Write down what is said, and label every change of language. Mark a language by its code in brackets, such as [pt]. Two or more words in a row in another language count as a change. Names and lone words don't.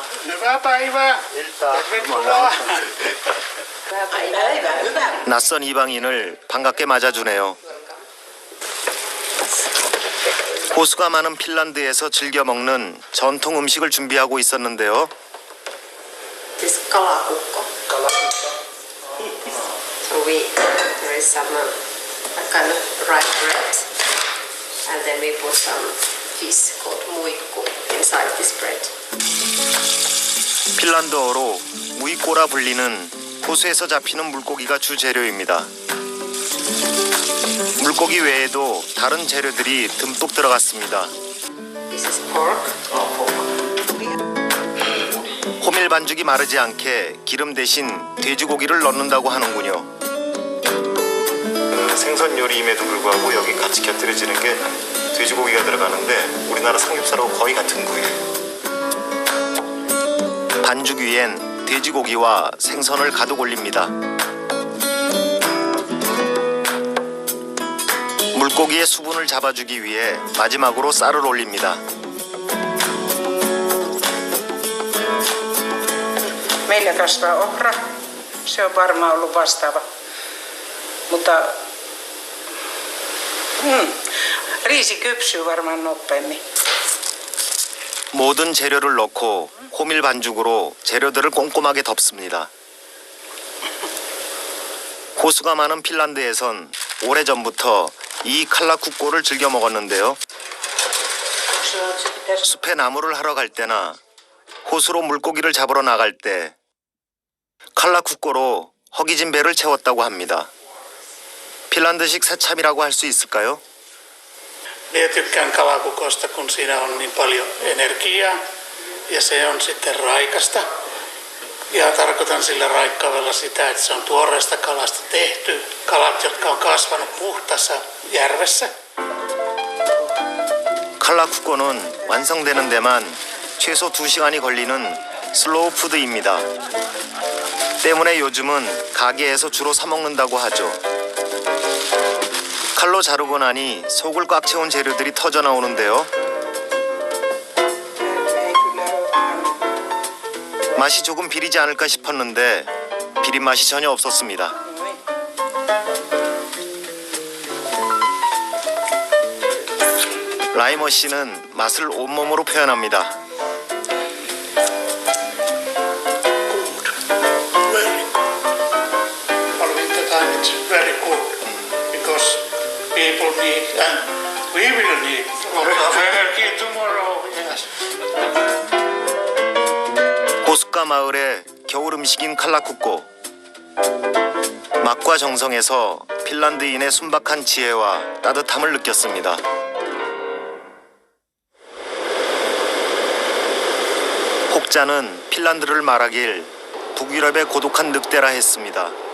[ko] 바이바. 낯선 이방인을 반갑게 맞아주네요. 호수가 많은 핀란드에서 즐겨 먹는 전통 음식을 준비하고 있었는데요. [en] There is some kind of rice bread, and then we put some fish called muikku inside this bread. [ko] 핀란드어로 무이꼬라 불리는 호수에서 잡히는 물고기가 주 재료입니다. 물고기 외에도 다른 재료들이 듬뿍 들어갔습니다. [en] This is pork. [ko] 호밀 반죽이 마르지 않게 기름 대신 돼지고기를 넣는다고 하는군요. 생선 요리임에도 불구하고 여기 같이 곁들여지는 게 돼지고기가 들어가는데 우리나라 삼겹살하고 거의 같은 부위예요. 반죽 위엔 돼지고기와 생선을 가득 올립니다. 물고기의 수분을 잡아주기 위해 마지막으로 쌀을 올립니다. [fi] Meillä kasvaa ohra. Se on varmaan ollut vastaava. Mutta Riisi kypsyy varmaan nopeammin. [ko] 모든 재료를 넣고 호밀 반죽으로 재료들을 꼼꼼하게 덮습니다. 호수가 많은 핀란드에선 오래전부터 이 칼라쿠꼬를 즐겨 먹었는데요. 숲에 나무를 하러 갈 때나 호수로 물고기를 잡으러 나갈 때 칼라쿠꼬로 허기진 배를 채웠다고 합니다. 핀란드식 새참이라고 할 수 있을까요? [fi] Minä tykkään kalakukosta, kun siinä on niin paljon energiaa ja se on sitten raikasta. Ja tarkoitan sillä raikkaudella sitä, että se on tuoreesta kalasta tehty. Kalat, jotka on kasvanut puhtaassa järvessä. [ko] 칼라쿠꼬는 완성되는 데만 최소 2시간이 걸리는 슬로우 푸드입니다. 때문에 요즘은 가게에서 주로 사 먹는다고 하죠. 칼로 자르고 나니 속을 꽉 채운 재료들이 터져 나오는데요. 맛이 조금 비리지 않을까 싶었는데 비린 맛이 전혀 없었습니다. 라이머 씨는 맛을 온몸으로 표현합니다. [en] Very good. For winter time it's very good because people need and we will need a lot of energy tomorrow. Yes. [ko] 호숫가 마을의 겨울 음식인 칼라쿠꼬. 맛과 정성에서 핀란드인의 순박한 지혜와 따뜻함을 느꼈습니다. 혹자는 핀란드를 말하길 북유럽의 고독한 늑대라 했습니다.